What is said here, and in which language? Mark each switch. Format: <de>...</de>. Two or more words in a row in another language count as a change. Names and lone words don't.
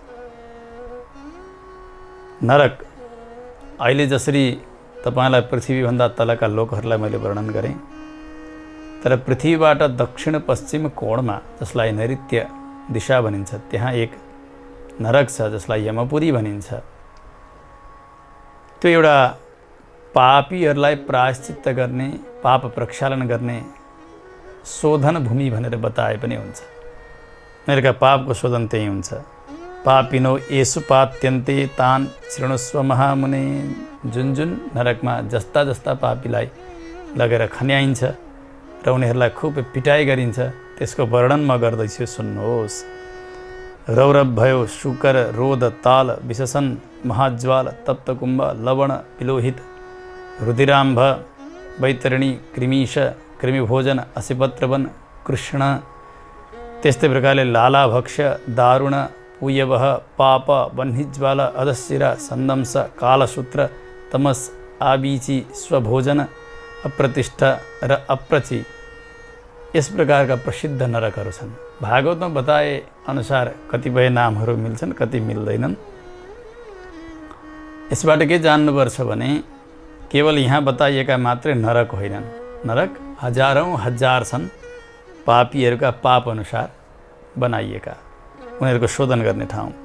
<ne>नरक अहिले जसरी तपाईँलाई पृथ्वीभन्दा तलका लोकहरूलाई मैले वर्णन गरेँ, तर पृथ्वीबाट दक्षिण पश्चिम कोणमा जसलाई नैऋत्य दिशा भनिन्छ, त्यहाँ एक नरक छ जसलाई यमपुरी भनिन्छ। त्यो एउटा पापीहरूलाई प्रायश्चित्त गर्ने, पाप प्रक्षालन गर्ने शोधन भूमि भनेर बताए पनि हुन्छ। उनीहरूका पापको शोधन त्यही हुन्छ।</ne> <sa>पापिनो येषु पात्यन्ते तान् शृणुस्व महामुने।</sa> <ne>जुन जुन नरकमा जस्ता जस्ता पापीलाई लगेर खन्याइन्छ र उनीहरूलाई खुब पिटाइ गरिन्छ, त्यसको वर्णन म गर्दैछु, सुन्नुहोस्। रौरव भयो, शुकर, रोध, ताल, विशसन, महाज्वाल, तप्तकुम्भ, लवण, पिलोहित, रुधिराम्भ, वैतरणी, कृमीश, कृमिभोजन, असिपत्रवन, कृष्ण, त्यस्तै प्रकारले लालाभक्ष, दारुण, पूयवः, पाप, वह्निज्वाल, अधशिरा, सन्दंस, कालसूत्र, तमस, आबीची, स्वभोजन, अप्रतिष्ठ र अप्रची, यस प्रकारका प्रसिद्ध नरकहरू छन्। भागवतमा बताए अनुसार कतिपय नामहरू मिल्छन्, कति मिल्दैनन्। यसबाट के जान्नुपर्छ भने केवल यहाँ बताइएका मात्रै नरक होइनन्। नरक हजारौँ हजार छन्, पापीहरूका पाप अनुसार बनाइएका, उनीहरूको शोधन गर्ने ठाउँ।</ne>